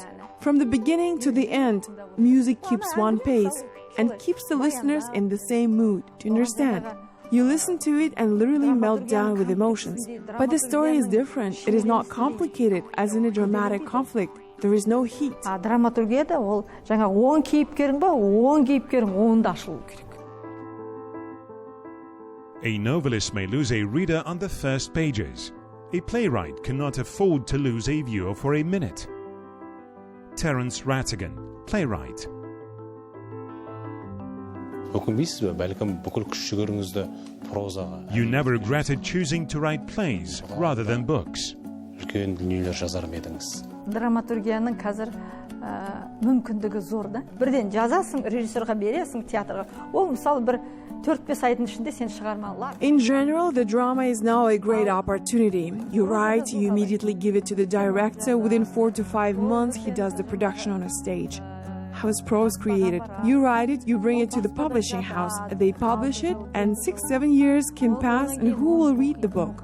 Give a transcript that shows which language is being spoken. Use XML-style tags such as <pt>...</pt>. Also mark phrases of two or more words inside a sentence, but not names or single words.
<en>From the beginning to the end, music keeps one pace and keeps the listeners in the same mood. Do you understand? You listen to it and literally melt down with emotions. But the story is different. It is not complicated as in a dramatic conflict. There is no heat.</en> <kk>Драматургияда ол жаңа 10 кейіпкерің ба, 10 кейіпкерің 10-да ашылу керек.</kk> <en>A novelist may lose a reader on the first pages. A playwright cannot afford to lose a viewer for a minute. Terence Rattigan, playwright. You never regretted choosing to write plays rather than books.</en> <kk>үлкен дүниелер жазар ма едіңіз? Драматургияның қазір мүмкіндігі зор да. Бірден жазасың, режиссерға бересің, театрға. Ол мысалы бір 4-5 айдың ішінде сен шығарма аласың.</kk> <en>In general, the drama is now a great opportunity. You write, you immediately give it to the director. Within 4 to 5 months, he does the production on a stage. How is prose created? You write it, you bring it to the publishing house. They publish it, and 6-7 years can pass, and who will read the book?</en>